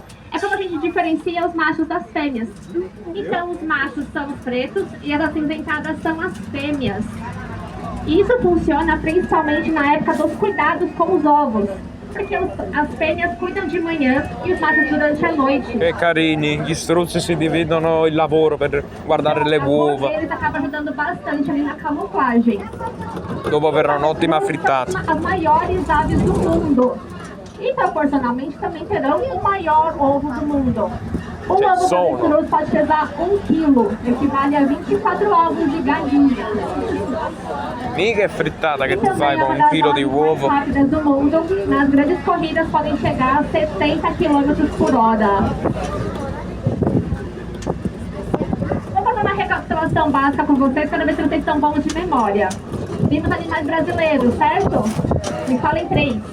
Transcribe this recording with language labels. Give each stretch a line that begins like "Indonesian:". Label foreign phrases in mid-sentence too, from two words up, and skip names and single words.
Portuguese: É como a gente diferencia os machos das fêmeas. Então os machos são os pretos e as acinzentadas são as fêmeas. Isso funciona principalmente na época dos cuidados com os ovos. Porque as fêmeas cuidam de manhã e os machos durante a noite.
Italian: Che carini, gli struzzi si dividono il lavoro per guardare le uova.
Portuguese: Eles acabam ajudando bastante ali na camuflagem.
Italian: Dopo verrà un'ottima frittata.
Portuguese: As maiores aves do mundo. E proporcionalmente também terão o maior ovo do mundo. Um ovo de avestruz pode pesar 1 quilo, equivale a 24 ovos de galinha.
Italian: Mica è frittata che tu fai con 1 chilo di uovo.
Portuguese: As rápidas do mundo, nas grandes corridas, podem chegar a 70 km por hora. Vou fazer uma recapitulação básica com vocês para ver se vocês estão bons de memória. Vimos animais brasileiros, certo? Me falem 3.